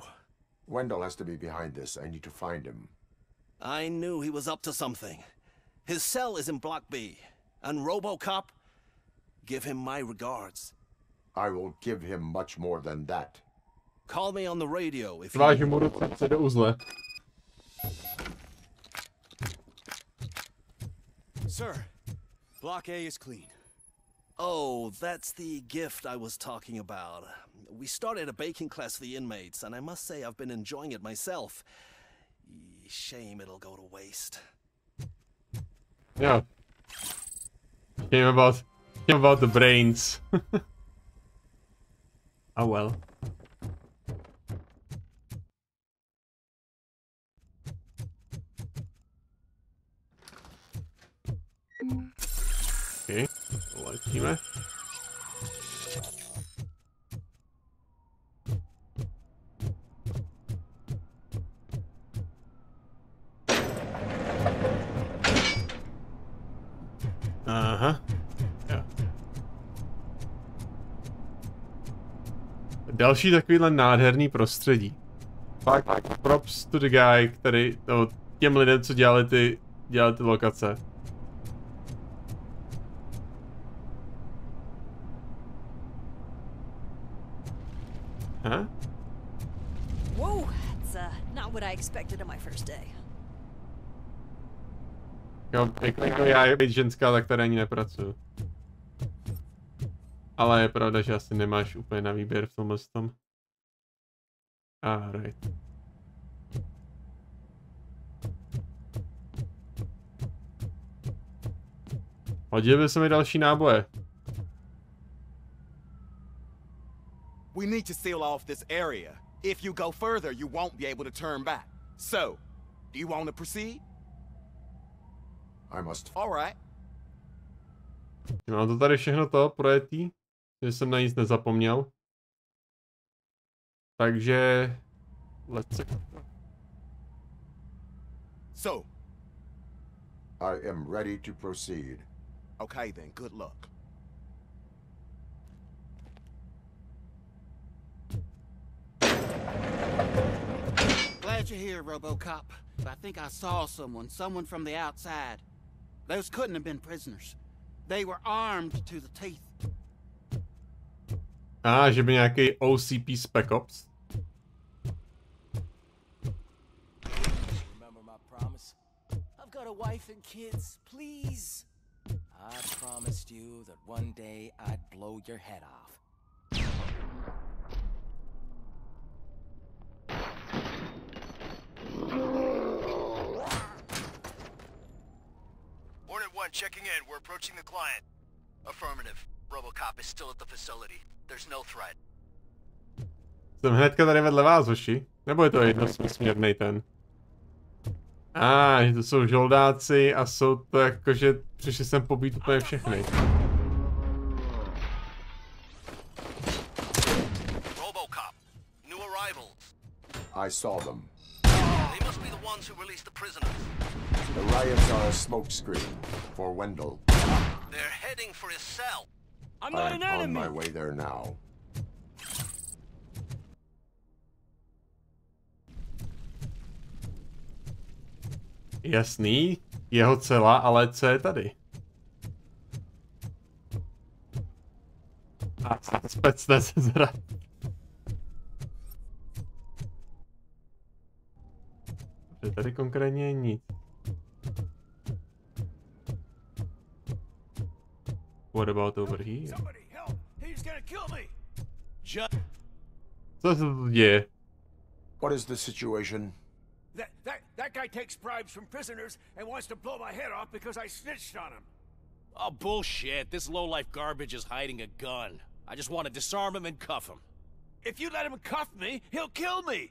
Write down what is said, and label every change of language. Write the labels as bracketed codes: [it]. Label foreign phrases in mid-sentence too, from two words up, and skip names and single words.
[en] Wendell has to be behind this. I need to find him. I knew he was up to something. His cell is in Block B. And Robocop, give him my regards. I will give him much more than that. Call me on the radio if [cs] Vážu mu ruce do uzle. [en] Sir, Block A is clean. Oh, that's the gift I was talking about. We started a baking class for the inmates, and I must say I've been enjoying it myself. Shame it'll go to waste. Yeah. Shame about the brains. Oh well. [cs] Okay, letíme. Aha. Jo. Další takovýhle nádherný prostředí. [en] Fakt props to the guy, [cs] který, no, těm lidem, co dělali ty lokace. Huh? [en] Whoa, that's not what I expected on my first day. [cs] Jako já být ženská, tak tady ani nepracuju. Ale je pravda, že asi nemáš úplně na výběr v tomhle tom. [en] Right. [cs] Hodil by se mi další náboje. [en] We need to seal off this area. If you go further, you won't be able to turn back. So, do you want to proceed? I must. All right. [cs] Mám to tady všechno to projetý, že jsem na nic nezapomněl. Takže [en] let's go. So, I am ready to proceed. Okay then, good luck. Glad you're here, Robocop. I think I saw someone from the outside. Those couldn't have been prisoners. They were armed to the teeth. [cs] Že by nějaký OCP [en] Spec Ops. promise. I've got a wife and kids, please. I promised you that one day I'd blow your head off. Hornet 1 checking in. We're approaching the client. Affirmative. Robocop is still at the facility. There's no threat. [cs] Jsem hnedka tady vedle vás, hoši. Nebo je to jednosměrný ten? Že to jsou žoldáci a jsou to jakože přišli jsem pobít úplně všechny. [en] Robocop. New arrivals. I saw them. They must be the ones who released the prisoners. The riots are a smokescreen for Wendell. They're heading for his cell. I'm not an enemy. On my way there now. [cs] Jasný, jeho cela, ale co je tady? A specne se zra. Tady konkrétně je nic. [en] What about over here? [cs] Co se tu děje? [en] What is the situation? That guy takes bribes from prisoners and wants to blow my head off because I snitched on him. Oh, bullshit. This lowlife garbage is hiding a gun. I just want to disarm him and cuff him. If you let him cuff me, he'll kill me.